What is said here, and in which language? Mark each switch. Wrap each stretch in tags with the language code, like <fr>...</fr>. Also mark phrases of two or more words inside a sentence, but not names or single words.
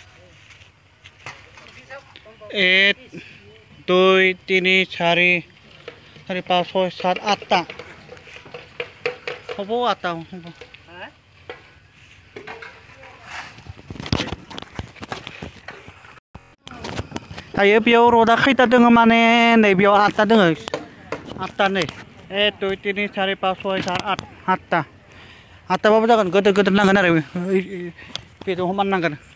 <as>1 2 3 4 5 6 7 8টা হ'ব 8টা হ'ব</as> <brx>दायो बेयाव र'दा खैथा दङ माने नैबेयाव 8टा दङ 8टा नै 1 2 3 4 5 6 7 8 8टा 8टाबाबो जागोन गोदोर नांगोन आरो बेजों समान नांगोन</brx>